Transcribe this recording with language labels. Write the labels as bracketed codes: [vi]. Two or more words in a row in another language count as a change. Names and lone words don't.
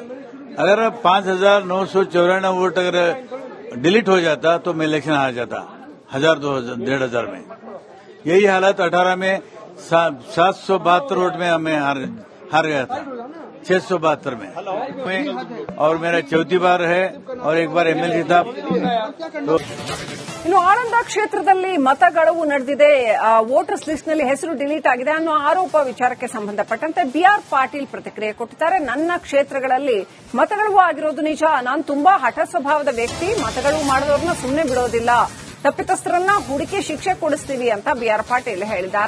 [hi] अगर 5,994 वोट अगर डिलीट हो जाता तो मैं इलेक्शन हार जाता 1,000, 2,000, 1,500 में। यही हालत 18 में 772 वोट में हमें हार गया था, 672 में। और मेरा चौथी बार है और एक बार एमएलसी था, तो [kn] ಇನ್ನು ಆಳಂದ ಕ್ಷೇತ್ರದಲ್ಲಿ ಮತಗಳವು ನಡೆದಿದೆ, ವೋಟರ್ಸ್ ಲಿಸ್ಟ್ ನಲ್ಲಿ ಹೆಸರು ಡಿಲೀಟ್ ಆಗಿದೆ ಅನ್ನೋ ಆರೋಪ ವಿಚಾರಕ್ಕೆ ಸಂಬಂಧಪಟ್ಟಂತೆ ಬಿಆರ್ ಪಾಟೀಲ್ ಪ್ರತಿಕ್ರಿಯೆ ಕೊಟ್ಟಿದ್ದಾರೆ. ನನ್ನ ಕ್ಷೇತ್ರಗಳಲ್ಲಿ ಮತಗಳವು ಆಗಿರೋದು ನಿಜ. ನಾನು ತುಂಬಾ ಹಠ ಸ್ವಭಾವದ ವ್ಯಕ್ತಿ. ಮತಗಳು ಮಾಡಿದವ್ರನ್ನ ಸುಮ್ಮನೆ ಬಿಡೋದಿಲ್ಲ. ತಪ್ಪಿತಸ್ಥರನ್ನ ಹುಡುಕಿ ಶಿಕ್ಷೆ ಕೊಡಿಸ್ತೀವಿ ಅಂತ ಬಿಆರ್ ಪಾಟೀಲ್ ಹೇಳಿದ್ದಾರೆ.